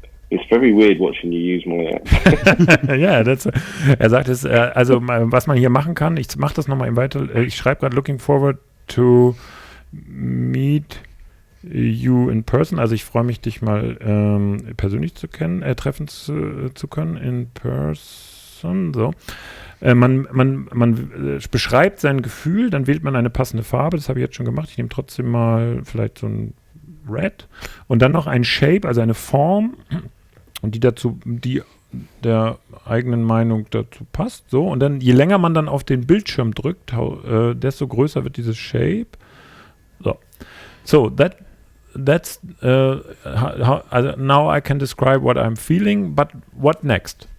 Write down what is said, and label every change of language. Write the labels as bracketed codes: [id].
[en] It's very weird watching you use my app. [de] Ja, er sagt es, was man hier machen kann, ich mache das nochmal weiter, ich schreibe gerade [en] looking forward to meet you in person, [de] also ich freue mich, dich mal persönlich treffen zu können, in person, so. Man beschreibt sein Gefühl, dann wählt man eine passende Farbe, das habe ich jetzt schon gemacht, ich nehme trotzdem mal vielleicht so ein Red und dann noch ein Shape, also eine Form und die der eigenen Meinung dazu passt, so, und dann, je länger man dann auf den Bildschirm drückt, desto größer wird dieses Shape. [en] So that's now I can describe what I'm feeling, but what next?